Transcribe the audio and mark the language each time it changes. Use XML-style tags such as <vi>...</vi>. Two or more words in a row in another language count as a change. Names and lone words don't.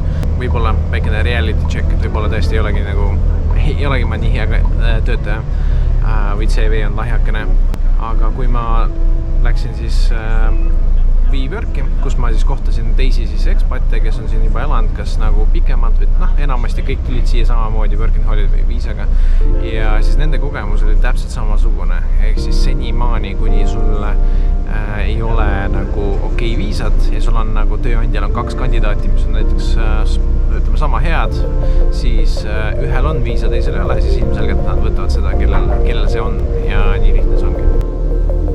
<et>Võib-olla väikene</et> <en>reality check,</en> <et>et võib-olla tõesti ei olegi ma nii hea töötaja või CV on lahjakene. Aga kui ma läksin siis Viiworki, kus ma siis kohtasin teisi siis ekspate, kes on siin juba elanud, kas pikemalt või enamasti kõik tulid siia samamoodi</et> <en>work and holiday</en> <et>viisaga ja siis nende kogemus oli täpselt samasugune, ehk siis senimaani, kuni sul ei ole okei viisad ja sul on tööandjal on 2 kandidaati, mis on näiteks ütleme sama head, siis ühel on viisa, teisel ei ole, siis ilmselgelt nad võtavad seda, kellel see on ja nii lihtne see ongi.</et>